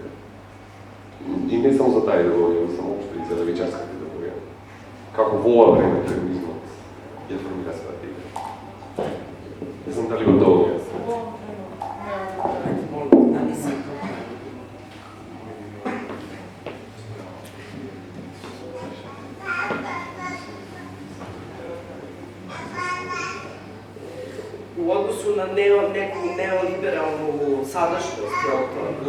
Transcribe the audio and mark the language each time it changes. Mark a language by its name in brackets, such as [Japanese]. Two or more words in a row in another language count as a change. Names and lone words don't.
[Macedonian] И не само за таа идеологија, само општо и за левичарската идеологија. Како во ова време феминизмот ја формира својата идеја. Не знам дали го доволно јас. [Serbian] U odnosu na neku neoliberalnu sadašnjost, je li to?